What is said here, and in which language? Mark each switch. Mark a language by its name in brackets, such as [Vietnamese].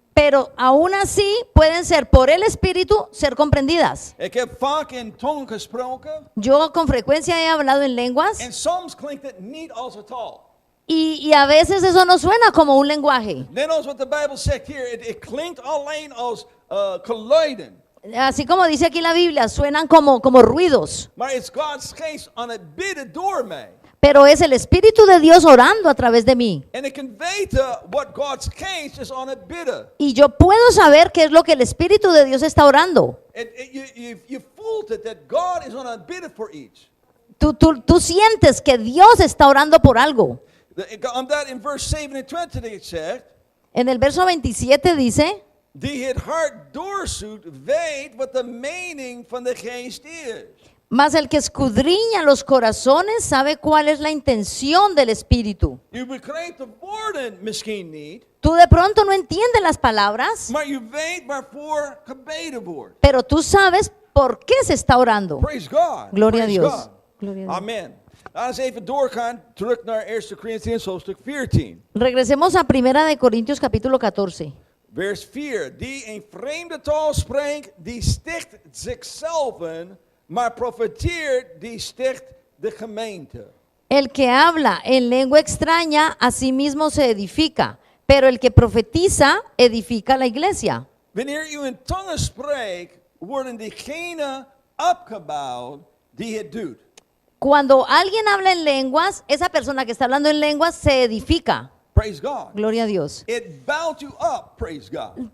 [Spanish] pero aún así pueden ser por el Espíritu ser comprendidas. [Dutch] Ik heb vaak in tongen gesproken [Spanish] Yo con frecuencia he hablado en lenguas [Dutch] en soms klinkt het niet als een taal. [Spanish] y a veces eso no suena como un lenguaje. [Dutch] Net als wat de Bijbel zegt hier, het klinkt alleen als geluiden. [Spanish] Así como dice aquí la Biblia, suenan como ruidos, [Dutch] Maar het is Gods geest aan het bidden door mij. [Spanish] pero es el Espíritu de Dios orando a través de mí. [Dutch] En ik kan weten wat Gods geest is aan het bidden. [Spanish] Y yo puedo saber qué es lo que el Espíritu de Dios está orando. [Dutch] Je voelt het dat God is aan het bidden voor iets. [Spanish] Tú sientes que Dios está orando por algo. [Dutch] Omdat in vers 27 het zegt, [Spanish] En el verso 27 dice, [Dutch] die het hart doorzoekt, weet wat de mening van de geest is. [Spanish] mas el que escudriña los corazones sabe cuál es la intención del Espíritu. [Dutch] Je begrijpt de woorden misschien niet, [Spanish] Tú de pronto no entiendes las palabras, [Dutch] maar je weet waarvoor gebeden wordt. [Spanish] pero tú sabes por qué se está orando. [English] Praise God. [Spanish] Gloria a [English] Praise [Spanish] Dios. [English] God. [Spanish] Gloria a Dios. Amen. [Dutch] Laten we even doorgaan, terug naar 1 Corinthians hoofdstuk 14. [Spanish] Regresemos a 1 Corintios capítulo 14. [Dutch] Vers 4. Die een vreemde taal spreekt, die sticht zichzelf, maar profeteert, die sticht de gemeente. [Spanish] El que habla en lengua extraña a sí mismo se edifica, pero el que profetiza edifica la iglesia. [Dutch] Wanneer u in tongen spreekt, worden diegenen opgebouwd die het doet. [Spanish] Cuando alguien habla en lenguas, esa persona que está hablando en lenguas se edifica. [English] Praise God. [Spanish] Gloria a Dios. [English] It bouwt you up, praise God.